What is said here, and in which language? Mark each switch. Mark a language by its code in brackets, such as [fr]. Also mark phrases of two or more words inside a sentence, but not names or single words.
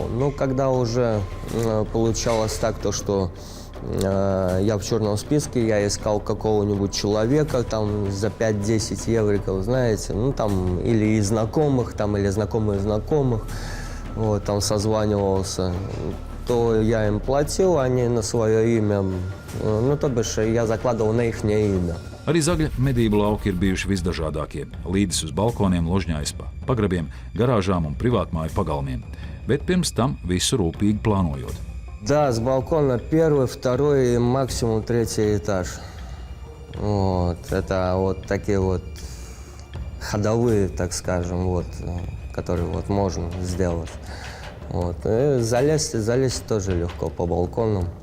[ru] Ну, когда уже получалось так, то, что я в черном списке, я искал какого-нибудь человека там за 5-10 евриков, знаете, ну, там, или из знакомых, там, или знакомых знакомых, вот, там созванивался, то я им платил, они на свое имя, ну, то бишь, я закладывал на их имя. [lv] Arī Zagļa medību lauki ir bijuši visdažādākie – līdis uz balkoniem, ložņā pa pagrabiem, garāžām un privātmāju pagalmiem. Bet pirms tam visu rūpīgi plānojot. [ru] Да, с балкона 1, 2 и максимум 3 этаж. Вот, это вот такие вот ходовые, так скажем, вот, которые вот можно сделать. Вот. И залезть тоже легко по балконам.